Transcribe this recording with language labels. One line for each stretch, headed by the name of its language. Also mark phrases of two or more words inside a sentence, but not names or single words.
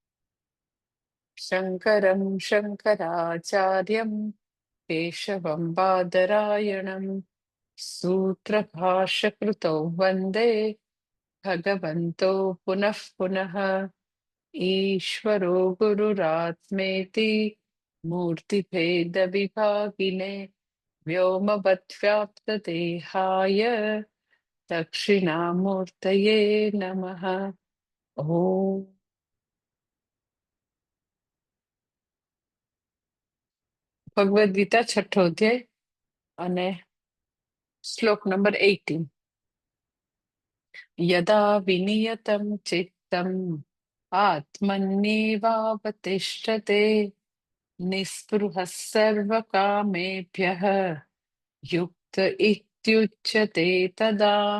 Sanskrit: शङ्करं शङ्कराचार्यं केशवं बादरायणं सूत्रभाष्यकृतौ वन्दे भगवन्तौ पुनः पुनः। ईश्वरो गुरुरात्मेति मूर्तिभेदविभागिने व्योमवद्व्याप्तदेहाय दक्षिणामूर्तये नमः।
Gujarati: ॐ ભગવદ્ ગીતા છઠ્ઠો અધ્યાય અને શ્લોક નંબર 18.
Sanskrit: યદા વિનિયતમ ચિત્તમ આત્મન્યેવાવતિષ્ઠતે નિસ્પૃહઃ સર્વકામેભ્યઃ યુક્ત ઇત્યુચ્યતે તદા.